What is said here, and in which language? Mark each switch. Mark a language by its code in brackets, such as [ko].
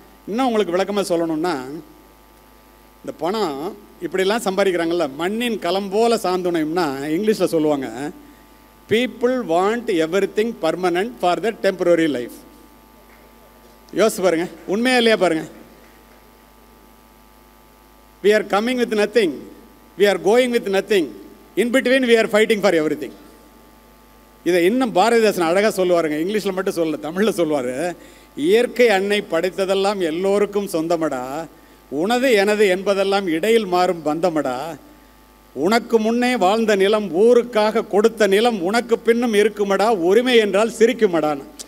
[ta] இன்னும் உங்களுக்கு விளக்கமாக சொல்லணும்னா, இந்த பணம் இப்படிலாம் சம்பாதிக்கிறாங்கல்ல, மண்ணின் களம் போல சாந்துணையும்னா இங்கிலீஷில் சொல்லுவாங்க, [en] People want everything permanent for the temporary life. [ta] யோசிச்சு பாருங்க, உண்மையா இல்லையா பாருங்க. [en] we are coming with nothing, we are going with nothing, in between we are fighting for everything. [ta] இதை இன்னும் பாரதிதாசன் அழகாக சொல்லுவாருங்க, இங்கிலீஷில் மட்டும் சொல்ல, தமிழில் சொல்லுவார். இயற்கை அன்னை படைத்ததெல்லாம் எல்லோருக்கும் சொந்தமடா, உனது எனது என்பதெல்லாம் இடையில் மாறும் பந்தமடா, உனக்கு முன்னே வாழ்ந்த நிலம் ஊருக்காக கொடுத்த நிலம் உனக்கு பின்னும் இருக்குமடா, உரிமை என்றால் சிரிக்குமடான்னு.